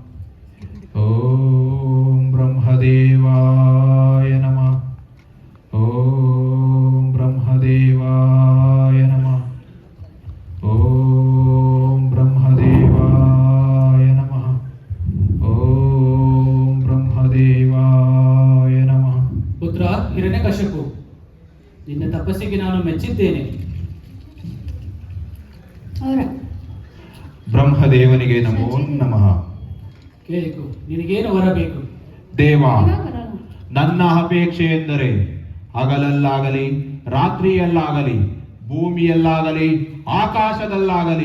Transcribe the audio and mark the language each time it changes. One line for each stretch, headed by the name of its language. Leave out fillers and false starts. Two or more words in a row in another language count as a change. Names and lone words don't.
Sanskrit: ಓಂ ಬ್ರಹ್ಮದೇವಾಯ ನಮಃ. ಓಂ ಬ್ರಹ್ಮದೇವಾಯ ನಮಃ. ಓಂ ಬ್ರಹ್ಮದೇವಾಯ ನಮಃ. ಓಂ ಬ್ರಹ್ಮದೇವಾಯ ನಮಃ.
Kannada: ಪುತ್ರ ಹಿರಣ್ಯಕಶಿಪು, ನಿನ್ನ ತಪಸ್ಸಿಗೆ ನಾನು ಮೆಚ್ಚಿದ್ದೇನೆ. ಬ್ರಹ್ಮದೇವನಿಗೆ
Sanskrit: ನಮೋ ನಮಃ.
Kannada: ಕೇಳಿಕೊ, ನಿನಗೇನು ಬರಬೇಕು? ದೇವ, ನನ್ನ ಅಪೇಕ್ಷೆ ಎಂದರೆ ಹಗಲಲ್ಲಾಗಲಿ ರಾತ್ರಿಯಲ್ಲಾಗಲಿ ಭೂಮಿಯಲ್ಲಾಗಲಿ ಆಕಾಶದಲ್ಲಾಗಲಿ